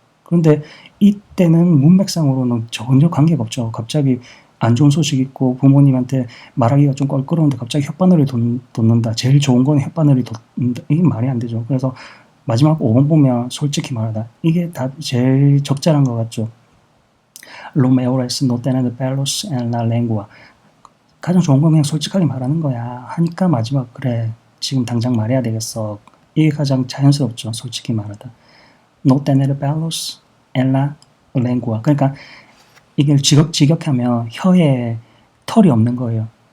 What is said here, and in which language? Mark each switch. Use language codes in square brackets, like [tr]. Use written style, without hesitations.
[ko] 그런데 이때는 문맥상으로는 전혀 관계가 없죠. 갑자기 안 좋은 소식 있고 부모님한테 말하기가 좀 껄끄러운데 갑자기 혓바늘이 돋는다. 제일 좋은 건 혓바늘이 돋는다. 이게 말이 안 되죠. 그래서 마지막 5번 보면 솔직히 말하다. 이게 제일 적절한 것 같죠. [es] Lo mejor es no tener pelos en la lengua. [ko] 가장 좋은 건 그냥 솔직하게 말하는 거야. 하니까 마지막 그래. 지금 당장 말해야 되겠어. 이게 가장 자연스럽죠. 솔직히 말하다. [es] No tener pelos en la lengua. [ko] 그러니까 이게 직역하면 혀에 털이 없는 거예요.